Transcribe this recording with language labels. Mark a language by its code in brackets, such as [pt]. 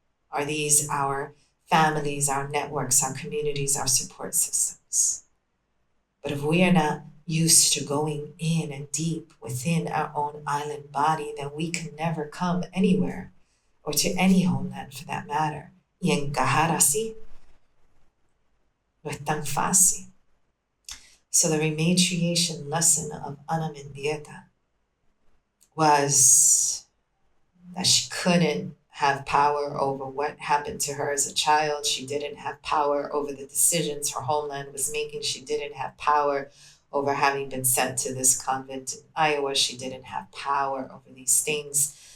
[en] Are these our families, our networks, our communities, our support systems? But if we are not used to going in and deep within our own island body, then we can never come anywhere, or to any homeland for that matter. [es] Y encajar así no es tan fácil. [en] So the rematriation lesson of Ana Mendieta was that she couldn't have power over what happened to her as a child. She didn't have power over the decisions her homeland was making. She didn't have power over having been sent to this convent in Iowa. She didn't have power over these things.